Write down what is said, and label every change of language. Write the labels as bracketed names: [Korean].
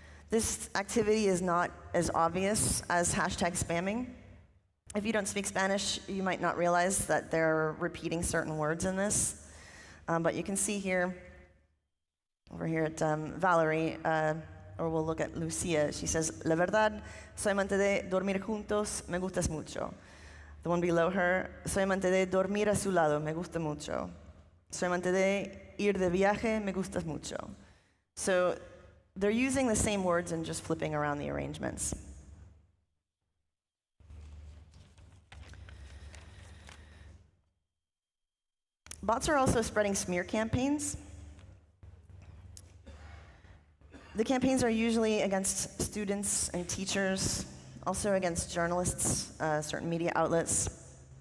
[English] This activity is not as obvious as hashtag spamming. If you don't speak Spanish, you might not realize that they're repeating certain words in this. But you can see here, over here at Valerie, or we'll look at Lucia. She says, [Spanish] La verdad, soy amante de dormir juntos, me gustas mucho. [English] The one below her, [Spanish] soy amante de dormir a su lado, me gusta mucho. Soy amante de ir de viaje, me gustas mucho. [English] So They're using the same words and just flipping around the arrangements. Bots are also spreading smear campaigns. The campaigns are usually against students and teachers, also against journalists, certain media outlets.